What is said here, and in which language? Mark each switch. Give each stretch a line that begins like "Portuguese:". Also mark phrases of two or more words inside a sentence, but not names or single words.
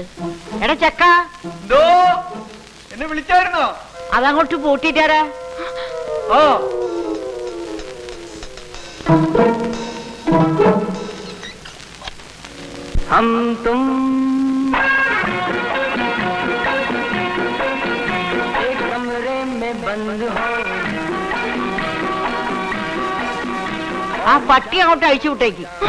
Malayalam: എടാ ചക്ക, എന്നെ വിളിച്ചായിരുന്നോ? അതങ്ങോട്ട് പൂട്ടിട്ടാരാ? ഓ,
Hindi: हम तुम एक कमरे में
Malayalam: ആ പട്ടി അങ്ങോട്ട് അഴിച്ചു വിട്ടേക്ക്.